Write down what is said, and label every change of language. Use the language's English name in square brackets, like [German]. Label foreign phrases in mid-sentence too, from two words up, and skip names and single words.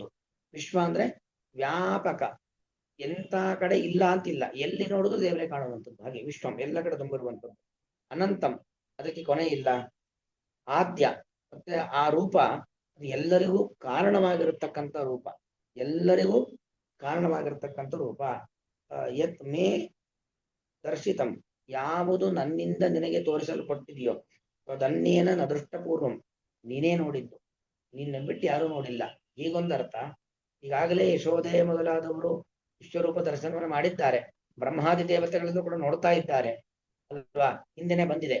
[Kannada] ವಿಶ್ವ ಅಂದ್ರೆ ವ್ಯಾಪಕ, ಎಂತ ಕಡೆ ಇಲ್ಲ ಅಂತಿಲ್ಲ, ಎಲ್ಲಿ ನೋಡಿದ್ರು ದೇವರೇ ಕಾಣುವಂಥದ್ದು. ಹಾಗೆ ವಿಶ್ವಂ ಎಲ್ಲ ಕಡೆ ತುಂಬಿರುವಂಥದ್ದು. ಅನಂತಂ, ಅದಕ್ಕೆ ಕೊನೆ ಇಲ್ಲ. ಆದ್ಯ, ಮತ್ತೆ ಆ ರೂಪ ಎಲ್ಲರಿಗೂ ಕಾರಣವಾಗಿರತಕ್ಕಂಥ ರೂಪ, ಎಲ್ಲರಿಗೂ ಕಾರಣವಾಗಿರತಕ್ಕಂಥ ರೂಪ. [Sanskrit] ಯತ್ ಮೇ ದರ್ಶಿತಂ, [Kannada] ಯಾವುದು ನನ್ನಿಂದ ನಿನಗೆ ತೋರಿಸಲ್ಪಟ್ಟಿದೆಯೋ [Sanskrit] ಅದನ್ನೇನ ನದೃಷ್ಟಪೂರ್ವಂ, [Kannada] ನೀನೇ ನೋಡಿದ್ದು, ನಿನ್ನ ಬಿಟ್ಟು ಯಾರೂ ನೋಡಿಲ್ಲ. ಹೀಗೊಂದು ಅರ್ಥ. ಈಗಾಗಲೇ ಯಶೋಧೆ ಮೊದಲಾದವರು ವಿಶ್ವರೂಪ ದರ್ಶನವನ್ನು ಮಾಡಿದ್ದಾರೆ, ಬ್ರಹ್ಮಾದಿ ದೇವತೆಗಳಲ್ಲೂ ಕೂಡ ನೋಡ್ತಾ ಇದ್ದಾರೆ ಅಲ್ವಾ, ಹಿಂದೆನೆ ಬಂದಿದೆ.